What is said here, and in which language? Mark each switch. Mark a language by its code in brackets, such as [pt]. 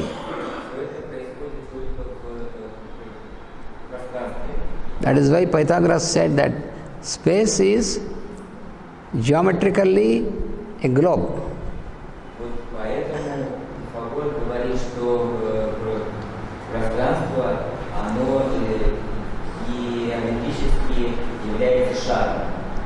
[ru] Все это происходит только в пространстве. [en] That is why Pythagoras said that space is geometrically a globe. [ru] Вот поэтому Пифагор говорит, что пространство, оно геометрически является шаром.